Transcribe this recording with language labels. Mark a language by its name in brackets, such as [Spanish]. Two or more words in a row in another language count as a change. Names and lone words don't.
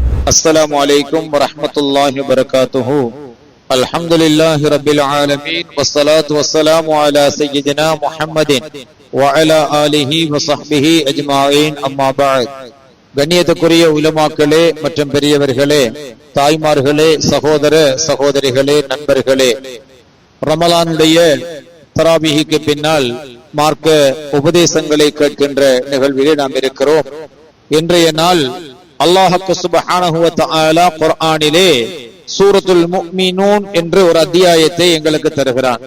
[Arabic] السلام عليكم ورحمة الله وبركاته. الحمد لله رب العالمين والصلاة والسلام على سيدنا محمد وعلى آله وصحبه أجمعين. أما بعد. [Tamil] கண்ணியத்துக்குரிய உலமாக்களே மற்றும் பெரியவர்களே, தாய்மார்களே, சகோதர சகோதரிகளே, நண்பர்களே, ரமலானுடைய தராபிஹுக்கு பின்னால் மார்க்க உபதேசங்களை கேட்கின்ற நிகழ்விலே நாம் இருக்கிறோம். இன்றைய நாள் அல்லாஹ் [Arabic] سبحانه وتعالى [Tamil] குர்ஆனிலே சூரத்துல் முஃமினூன் என்ற ஒரு அத்தியாயத்தை எங்களுக்கு தருகிறான்.